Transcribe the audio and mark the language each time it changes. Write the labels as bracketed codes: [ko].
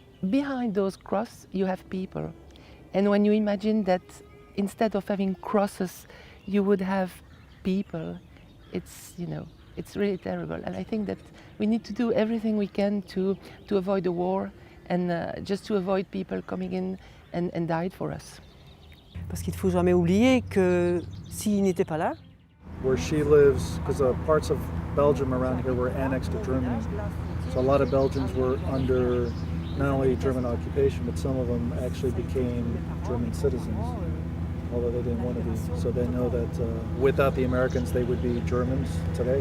[en] Behind those crosses you have people, and when you imagine that instead of having crosses you would have people, it's really terrible. And I think that we need to do everything we can to avoid the war and just to avoid people coming in and died for us. [fr] Parce qu'il ne faut jamais oublier que s'il n'était pas là, [en] Where she lives, because parts of Belgium around here were annexed to Germany, so a lot of Belgians were under not only German occupation, but some of them actually became German citizens, although they didn't want to be. So they know that without the Americans, they would be Germans today.